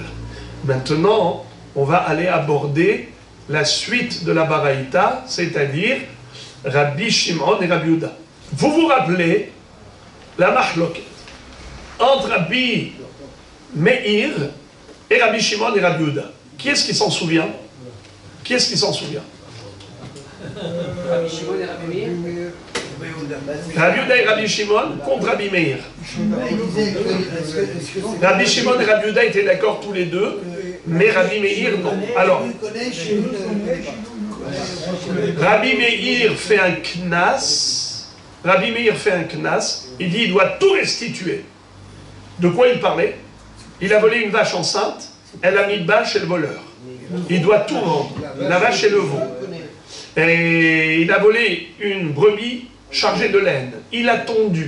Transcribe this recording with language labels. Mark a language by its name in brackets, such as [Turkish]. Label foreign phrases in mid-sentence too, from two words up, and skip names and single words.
[French] Maintenant, on va aller aborder la suite de la Baraïta, c'est-à-dire Rabbi Shimon et Rabbi Yehuda. Vous vous rappelez la mahloket entre Rabbi Meir et Rabbi Shimon et Rabbi Yehuda. Qui est-ce qui s'en souvient? Qui est-ce qui s'en souvient? Rabbi Shimon et Rabbi Meir. Rabbi Yehuda et Rabbi Shimon contre Rabbi Meir. Rabbi Shimon et Rabbi Yehuda étaient d'accord tous les deux, mais Rabbi Meir non. Alors, Rabbi Meir fait un knas. Rabbi Meir fait un knas. Il dit il doit tout restituer. De quoi il parlait? Il a volé une vache enceinte. Elle a mis de bâche chez le voleur. Il doit tout rendre. La vache et le veau. Et il a volé une brebis chargée de laine. Il a tondu.